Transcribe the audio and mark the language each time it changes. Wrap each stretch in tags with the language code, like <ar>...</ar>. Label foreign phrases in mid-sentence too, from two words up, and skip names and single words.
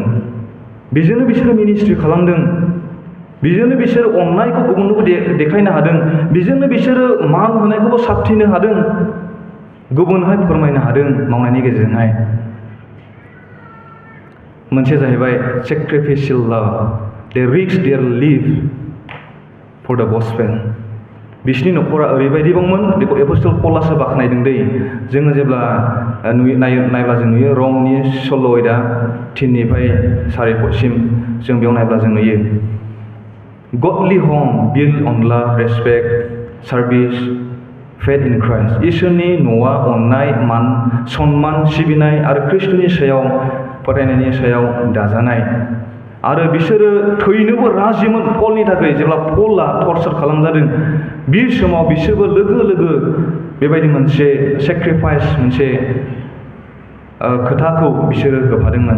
<brx>बेजोंनो बिसोरो मिनिस्ट्रि खालामदों, बेजोंनो बिसोरो अननायखौ गुबुननोबो देखायनो हादों, बेजोंनो बिसोरो मान होनायखौबो साबथिनो हादों, गुबुनहाय फोरमायनो हादों मावनायनि गेजेरजोंहाय। मोनसे जाहैबाय</brx> <en>sacrificial love, they risked their life for the gospel.</en> <brx>बिसोरनि न'खरा ओरैबायदिबांमोन, बेखौ एपस्टल पलासो बाख्नायदों दै। जोङो जेब्ला नायब्ला जों नुयो रमनि 16:3 4 पदसिम जों बेयाव नायब्ला जों नुयो</brx> <en>Godly home built on love, respect, service, faith in Christ.</en> <brx>इसोरनि न'आ अननाय, मान, सन्मान, सिबिनाय आरो ख्रिस्ट'नि सायाव फोथायनायनि सायाव दाजानाय। आरो बिसोरो थैनोबो राजिमोन पलनि थाखाय। जेब्ला पलआ टर्चार खालामजादों, बे समाव बिसोरबो लोगो बेबायदि मोनसे सेक्रिफाइस, मोनसे खोथाखौ बिसोरो होफादोंमोन।</brx>